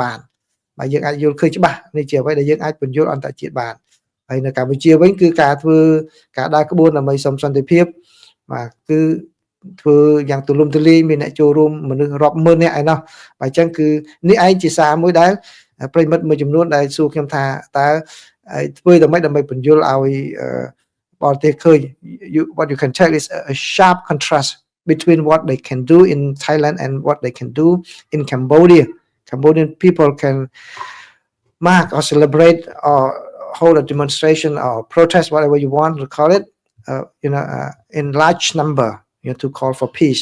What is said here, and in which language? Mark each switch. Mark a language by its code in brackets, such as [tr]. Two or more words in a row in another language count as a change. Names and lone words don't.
[km] បានបាទយើងអាចយល់ឃើញច្បាស់នេះជាអ្វីដែលយើងអាចបញ្យល់អន្តរជាតិបានហើយនៅកម្ពុជាវិញគឺការធ្វើការដើរក្បួនដើម្បីសុំសន្តិភាពបាទគឺធ្វើយ៉ាងទូលំទូលាយមានអ្នកចូលរួមមនុស្សរាប់ម៉ឺននាក់ឯណោះបាទអញ្ចឹងគឺនេះឯងជាសារមួយដែលប្រិមិត្តមួយចំនួនដែលសួរខ្ញុំថាតើធ្វើដើម្បីបញ្យល់ឲ្យបរទេសឃើញ [en] what you can tell is a sharp contrast between what they can do in Thailand and what they can do in Cambodia. Cambodian people can mark or celebrate or hold a demonstration or protest, whatever you want to call it, in large number, to call for peace.